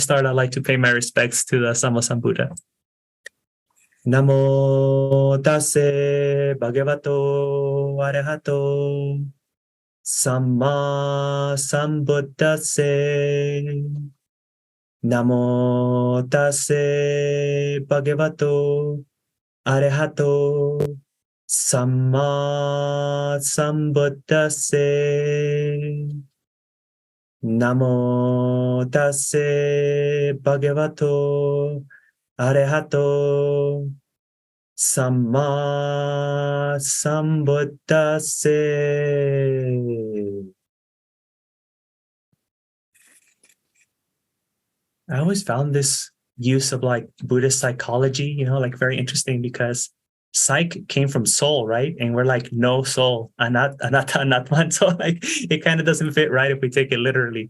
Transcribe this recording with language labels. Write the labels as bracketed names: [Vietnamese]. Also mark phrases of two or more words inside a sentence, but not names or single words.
[English] start, I'd like to pay my respects to the Sammasambuddha. [Pali] Namo tassa bhagavato arahato samma sambuddhassa. Namo tassa bhagavato arahato samma sambuddhassa. Namo tassa bhagavato arahato samma sambuddhassa. [English] I always found this use of like Buddhist psychology, like very interesting, because psych came from soul, right? And we're like, no soul, anatta, anatman. So like, it kind of doesn't fit right if we take it literally.